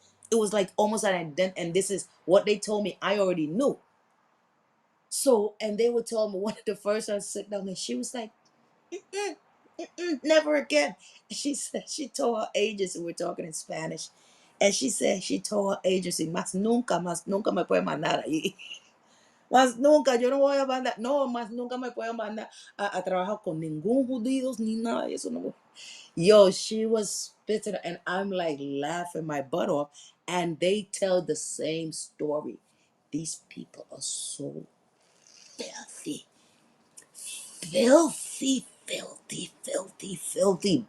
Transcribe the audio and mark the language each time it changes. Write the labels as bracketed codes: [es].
[en] It was like almost an and this is what they told me. I already knew. So, and they would tell me one of the first ones sit down, and she was like, mm-mm, never again. She said she told her agency, we're talking in Spanish, and she said she told her agency, [es] más nunca me puede mandar ahí. Más nunca, yo no voy a mandar, no, más nunca me puede mandar a trabajar con ningún judíos ni nada de eso. No. [en] Yo, she was spitting, and I'm like laughing my butt off. And they tell the same story. These people are so filthy, filthy, filthy, filthy, filthy.